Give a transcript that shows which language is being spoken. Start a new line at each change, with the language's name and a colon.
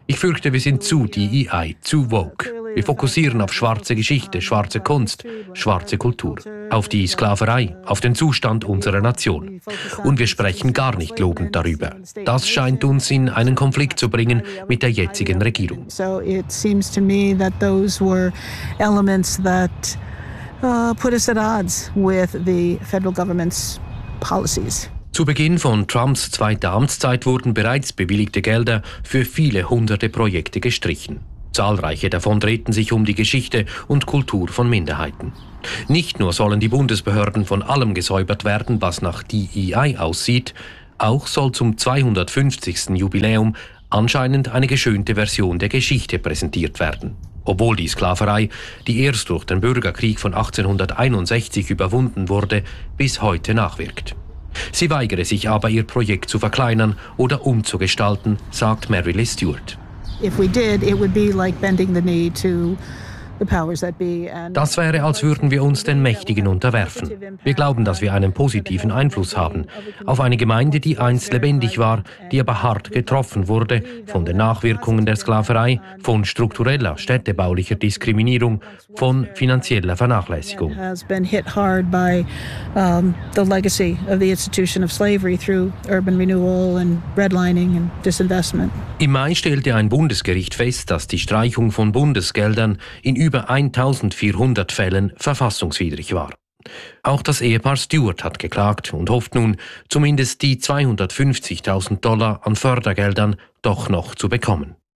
German: Ich fürchte, wir sind zu DEI, zu woke. Wir fokussieren auf schwarze Geschichte, schwarze Kunst, schwarze Kultur, auf die Sklaverei, auf den Zustand unserer Nation. Und wir sprechen gar nicht lobend darüber. Das scheint uns in einen Konflikt zu bringen mit der jetzigen Regierung.
English: So it seems to me that those were elements that put us at odds with the federal government's policies.
German: Zu Beginn von Trumps zweiter Amtszeit wurden bereits bewilligte Gelder für viele hunderte Projekte gestrichen. Zahlreiche davon drehten sich um die Geschichte und Kultur von Minderheiten. Nicht nur sollen die Bundesbehörden von allem gesäubert werden, was nach DEI aussieht, auch soll zum 250. Jubiläum anscheinend eine geschönte Version der Geschichte präsentiert werden. Obwohl die Sklaverei, die erst durch den Bürgerkrieg von 1861 überwunden wurde, bis heute nachwirkt. Sie weigere sich aber, ihr Projekt zu verkleinern oder umzugestalten, sagt Marilee Stewart.
English: If we did, it would be like bending the knee to the powers that be.
German: Das wäre, als würden wir uns den Mächtigen unterwerfen. Wir glauben, dass wir einen positiven Einfluss haben auf eine Gemeinde, die einst lebendig war, die aber hart getroffen wurde von den Nachwirkungen der Sklaverei, von struktureller städtebaulicher Diskriminierung, von finanzieller Vernachlässigung.
English: Has been hit hard by the legacy of the institution of slavery through urban renewal and redlining and disinvestment.
German: Im Mai stellte ein Bundesgericht fest, dass die Streichung von Bundesgeldern in über 1400 Fällen verfassungswidrig war. Auch das Ehepaar Stewart hat geklagt und hofft nun, zumindest die $250,000 an Fördergeldern doch noch zu bekommen.